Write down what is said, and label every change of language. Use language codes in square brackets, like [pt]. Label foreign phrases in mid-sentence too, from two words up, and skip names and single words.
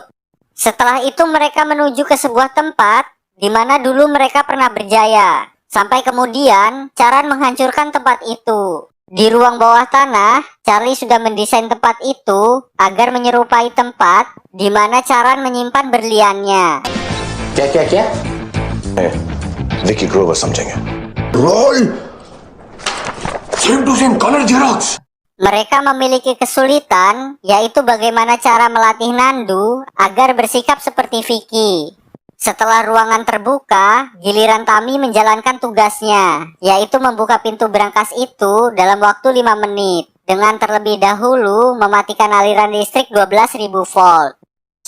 [id] Setelah itu mereka menuju ke sebuah tempat di mana dulu mereka pernah berjaya. Sampai kemudian Charan menghancurkan tempat itu. Di ruang bawah tanah, Charlie sudah mendesain tempat itu agar menyerupai tempat di mana Charan menyimpan berliannya. [hi] क्या विकी ग्रोवर समझेंगे. [en] role same to same colour xerox. [id] Mereka memiliki kesulitan, yaitu bagaimana cara melatih Nandu agar bersikap seperti Vicky. Setelah ruangan terbuka, giliran Tammy menjalankan tugasnya, yaitu membuka pintu brankas itu dalam waktu 5 menit, dengan terlebih dahulu mematikan aliran listrik 12.000 volt.